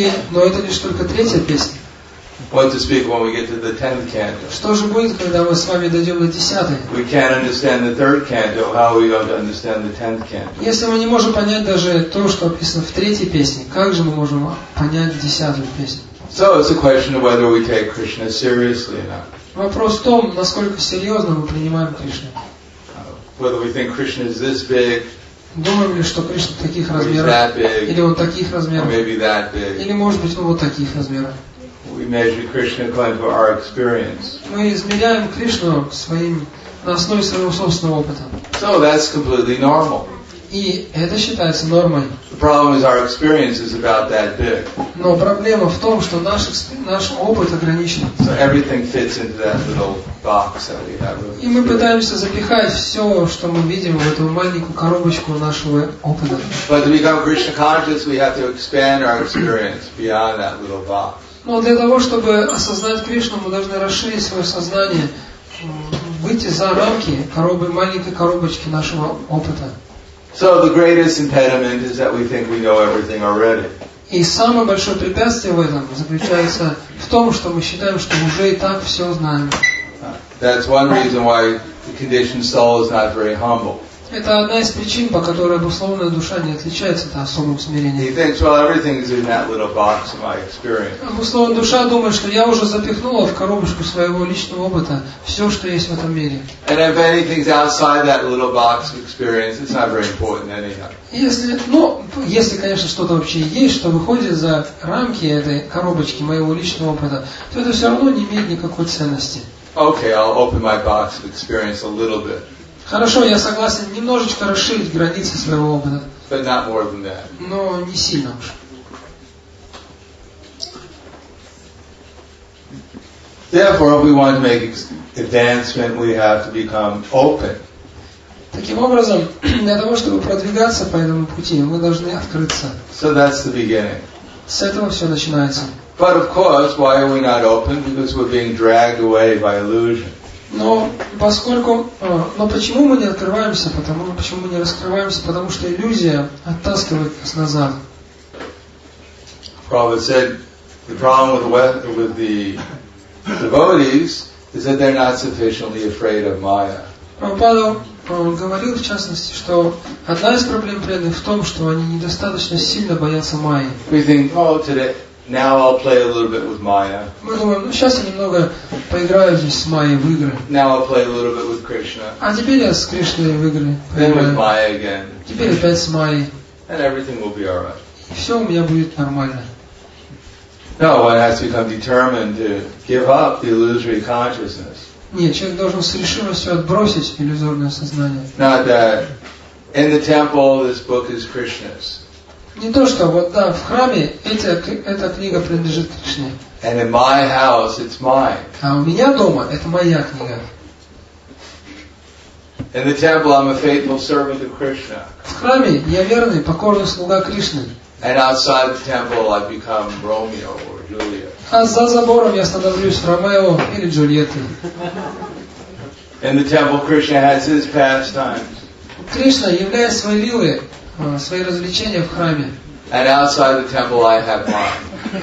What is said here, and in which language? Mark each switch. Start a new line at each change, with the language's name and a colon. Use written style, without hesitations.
Russian: Но это лишь только третья песня.
English: What to speak when we get to the 10th canto?
Russian: Что же будет, когда мы с вами дойдем до 10-й?
English: We can't understand the third canto. How are we going to understand the 10th canto?
Russian: Если мы не можем понять даже то, что описано в третьей песне, как же мы можем понять 10-ю песню?
English: So it's a question of whether we take Krishna seriously or not.
Russian: Вопрос в том, насколько серьезно мы принимаем Кришну.
English: Whether we think Krishna is this big,
Russian: думаем ли, что Кришна таких размеров, или вот таких размеров, или может быть вот таких размеров.
English: We measure Krishna according to our experience.
Russian: Мы измеряем Кришну на основе своего собственного опыта.
English: So that's completely normal.
Russian: И это считается нормой.
English: The problem is our experience is about that big.
Russian: Но проблема в том, что наш опыт ограничен.
English: So everything fits into that little box that we have.
Russian: И мы пытаемся запихать все, что мы видим, в эту маленькую коробочку нашего опыта.
English: But to become Krishna conscious, we have to expand our experience beyond that little box.
Russian: Но для того, чтобы осознать Кришну, мы должны расширить свое сознание, выйти за рамки маленькой коробочки нашего опыта.
English: So the greatest impediment is that we think we know everything already.
Russian: И самое большое препятствие в этом заключается в том, что мы считаем, что уже и так все знаем.
English: That's one reason why the conditioned soul is not very humble.
Russian: Это одна из причин, по которой обусловленная душа не отличается от особым смирением.
English: He thinks, well, everything is in that little box of my experience.
Russian: Обусловленная душа думает, что я уже запихнула в коробочку своего личного опыта все, что есть в этом мире.
English: And if anything's outside that little box of experience, it's not very important anyhow.
Russian: Если, конечно, что-то вообще есть, что выходит за рамки этой коробочки моего личного опыта, то это все равно не имеет никакой ценности.
English: Okay, I'll open my box of experience a little bit.
Russian: Хорошо, я согласен немножечко расширить границы своего опыта.
English: But not more than that.
Russian: Но не сильно уж.
English: Therefore, if we want to make advancement, we have to become open.
Russian: Таким образом, для того, чтобы продвигаться по этому пути, мы должны открыться.
English: So that's the beginning.
Russian: С этого все начинается.
English: But of course, why are we not open? Because we're being dragged away by illusion.
Russian: Но поскольку, но почему мы не открываемся? Почему мы не раскрываемся? Потому что иллюзия оттаскивает нас назад.
English: Prabhupada said the problem with the devotees is that they're not sufficiently afraid of Maya.
Russian: Прабхупада говорил, в частности, что одна из проблем преданных в том, что они недостаточно сильно боятся Майи.
English: We think, oh, today, now I'll play a little bit with Maya.
Russian: Мы думаем, сейчас я немного поиграю здесь с Майей в игры.
English: Now I'll play a little bit with Krishna.
Russian: А теперь я с Кришной в игры
English: Then with
Russian: поиграю.
English: Maya again.
Russian: Теперь опять с Майей.
English: And everything will be alright.
Russian: И все у меня будет нормально.
English: No, one has to become determined to give up the illusory consciousness.
Russian: Нет, человек должен с решимостью отбросить иллюзорное сознание.
English: Not that in the temple this book is Krishna's.
Russian: Не то, что вот да, в храме эта книга принадлежит Кришне.
English: And in my house it's mine.
Russian: А у меня дома это моя книга.
English: In the temple I'm a faithful servant of Krishna.
Russian: В храме я верный, покорный слуга Кришны.
English: And outside the temple I become Romeo or Juliet.
Russian: А за забором я становлюсь Ромео или Джульеттой.
English: In the temple Krishna has his pastimes.
Russian: Кришна являет свои лилы, свои развлечения в храме.
English: And outside the temple I have mine.